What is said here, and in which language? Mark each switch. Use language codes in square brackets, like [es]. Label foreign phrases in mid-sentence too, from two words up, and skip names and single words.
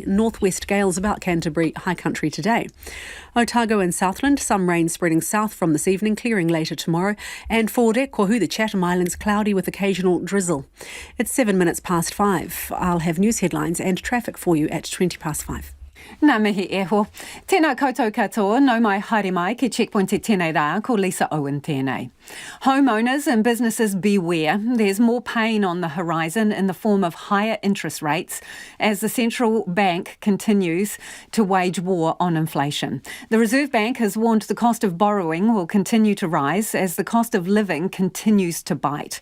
[en] Northwest gales about Canterbury High Country today. Otago and Southland, some rain spreading south from this evening, clearing later tomorrow. And for Kohu, the Chatham Islands, cloudy with occasional drizzle. It's 7 minutes past 5. I'll have news headlines and traffic for you at 20 past 5. [mi] Nā mihi e ho. Tēnā koutou katoa, no mai haere mai ki Checkpoint e tēnei rā, ko Lisa Owen tēnei. [en] Homeowners and businesses beware. There's more pain on the horizon in the form of higher interest rates as the central bank continues to wage war on inflation. The Reserve Bank has warned the cost of borrowing will continue to rise as the cost of living continues to bite.